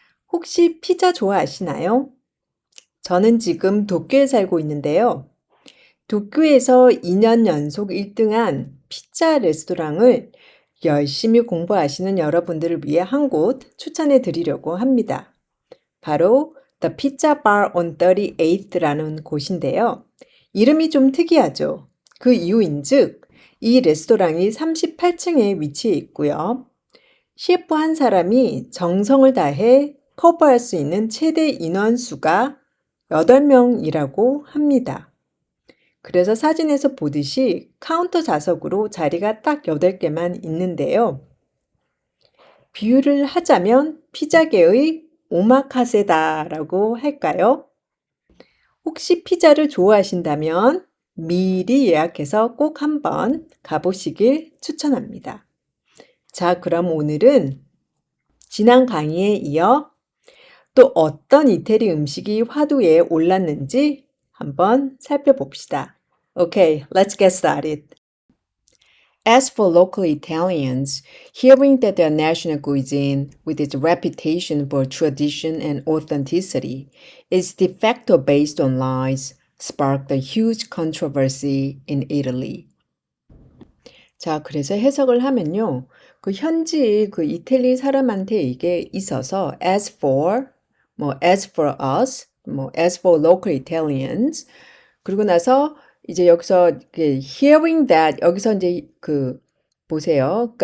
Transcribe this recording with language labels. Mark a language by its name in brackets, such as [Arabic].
[Korean] 혹시 피자 좋아하시나요? 저는 지금 도쿄에 살고 있는데요. 도쿄에서 2년 연속 1등한 피자 레스토랑을 열심히 공부하시는 여러분들을 위해 한 곳 추천해 드리려고 합니다. 바로 The Pizza Bar on 38th라는 곳인데요. 이름이 좀 특이하죠. 그 이유인즉 이 레스토랑이 38층에 위치해 있고요. 셰프 한 사람이 정성을 다해 커버할 수 있는 최대 인원수가 8명이라고 합니다. 그래서 사진에서 보듯이 카운터 좌석으로 자리가 딱 8개만 있는데요. 비유를 하자면 피자계의 오마카세다라고 할까요? 혹시 피자를 좋아하신다면 미리 예약해서 꼭 한번 가보시길 추천합니다. 자, 그럼 오늘은 지난 강의에 이어 또 어떤 이태리 음식이 화두에 올랐는지 한번 살펴봅시다. [English] Okay, let's get started. As for local Italians, hearing that their national cuisine, with its reputation for tradition and authenticity, is de facto based on lies, sparked a huge controversy in Italy. [Korean] 자, 그래서 해석을 하면요. 그 현지 그 이태리 사람한테 이게 있어서 [English] as for us, as for local Italians, [Korean] 그리고 나서 이제 여기서 [English] hearing that [Korean] 여기서 이제 보세요.